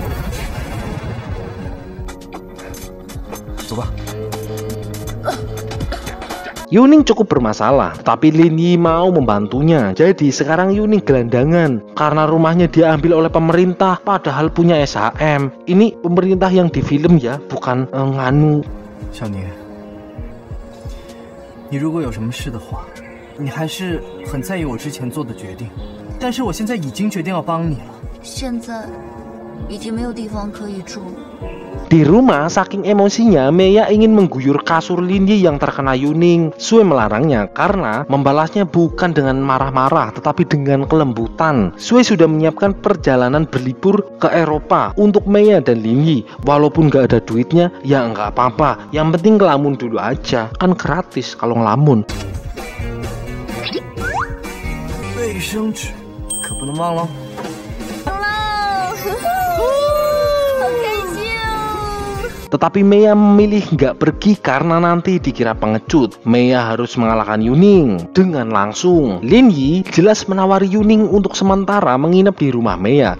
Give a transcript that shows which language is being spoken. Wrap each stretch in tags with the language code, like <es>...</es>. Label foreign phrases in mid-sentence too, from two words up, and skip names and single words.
<id>Coba. Yuning cukup bermasalah, tapi Linyi mau membantunya. Jadi sekarang Yuning gelandangan karena rumahnya diambil oleh pemerintah padahal punya SHM. Ini pemerintah yang di film ya, bukan nganu.</id> <zh>小宁，你如果有什么事的话，你还是很在意我之前做的决定。但是我现在已经决定要帮你了。现在已经没有地方可以住了。</zh> <id>Di rumah, saking emosinya, Meiya ingin mengguyur kasur Linyi yang terkena Yuning. Sue melarangnya karena membalasnya bukan dengan marah-marah, tetapi dengan kelembutan. Sue sudah menyiapkan perjalanan berlibur ke Eropa untuk Meiya dan Linyi. Walaupun gak ada duitnya, ya nggak apa-apa. Yang penting ngelamun dulu aja, kan gratis kalau ngelamun.</id> <zh>卫生纸可不能忘了。</zh> <id>Tetapi Meiya memilih nggak pergi karena nanti dikira pengecut. Meiya harus mengalahkan Yuning dengan langsung. Linyi jelas menawari Yuning untuk sementara menginap di rumah Meiya.</id>